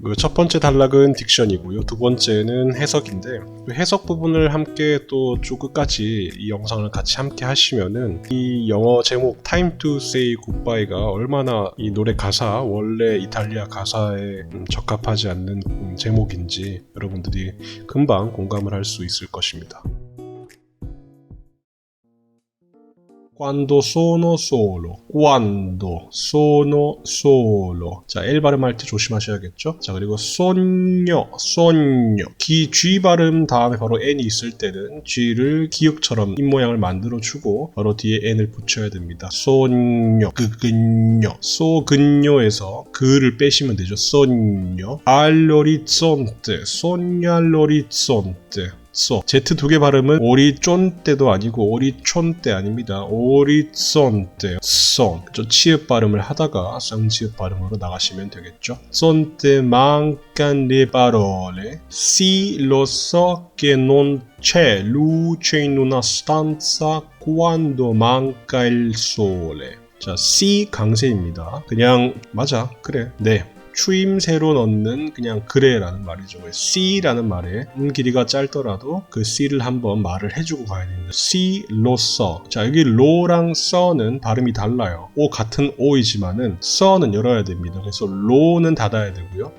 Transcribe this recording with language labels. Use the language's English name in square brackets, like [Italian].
[Korean] 첫 번째 단락은 딕션이고요. 두 번째는 해석인데 해석 부분을 함께 또 쭉 끝까지 이 영상을 같이 함께 하시면은 이 영어 제목 Time to Say Goodbye가 얼마나 이 노래 가사 원래 이탈리아 가사에 적합하지 않는 제목인지 여러분들이 금방 공감을 할 수 있을 것입니다. [Italian] Quando sono solo, quando sono solo. [Korean] 자, L 발음할 때 조심하셔야겠죠? 자, 그리고 sogno, sogno. G 발음 다음에 바로 N이 있을 때는 G를 기역처럼 입모양을 만들어주고 바로 뒤에 N을 붙여야 됩니다. sogno, 그근요. 소근요에서 그를 빼시면 되죠. [Italian] sogno. all'orizzonte, sogno all'orizzonte. [Korean] Z 두 개 발음은 오리쫀떼도 아니고 오리촌떼 아닙니다. 오리존떼 son 치읍 발음을 하다가 쌍치읍 발음으로 나가시면 되겠죠. [Italian] Sonte mancan le parole Si lo so che non c'è luce in una stanza quando manca il sole. [Korean] 자, C 강세입니다. 그냥 맞아 그래 네 추임새로 넣는 그냥 그래라는 말이죠. C라는 말에 길이가 짧더라도 그 C를 한번 말을 해주고 가야 됩니다. C, 로, 써. 자, 여기 로랑 써는 발음이 달라요. O 같은 O이지만은 써는 열어야 됩니다. 그래서 로는 닫아야 되고요.